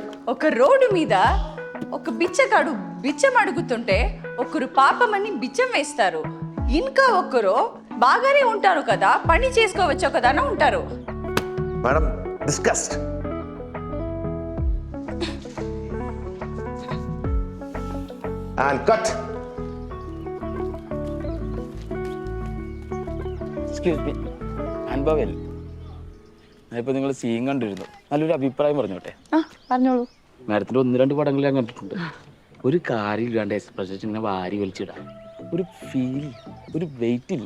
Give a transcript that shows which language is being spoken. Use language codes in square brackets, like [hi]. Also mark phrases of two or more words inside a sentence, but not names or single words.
[te] ఒక రోడ్డు మీద ఒక బిచ్చగాడు బిచ్చం అడుగుతుంటే ఒకరు పాపమని బిచ్చం వేస్తారు, ఇంకా ఒకరు బాగానే ఉంటారు కదా, పని చేసుకోవచ్చు కదా అని ఉంటారు. [en] madam discussed. and cut. excuse me, [ml] അനുഭവൽ. ഞാനിപ്പോൾ നിങ്ങൾ സീൻ കണ്ടിരുന്നു, നല്ലൊരു അഭിപ്രായം പറഞ്ഞോട്ടെ. പറഞ്ഞോളൂ. മാഡത്തിൻ്റെ 1-2 പടങ്ങൾ ഞാൻ കണ്ടിട്ടുണ്ട്. ഒരു കാര്യമില്ലാണ്ട് എക്സ്പ്രഷൻ ഇങ്ങനെ വാരി വലിച്ചിടാം, ഒരു ഫീൽ, ഒരു വെയിറ്റ് ഇല്ല.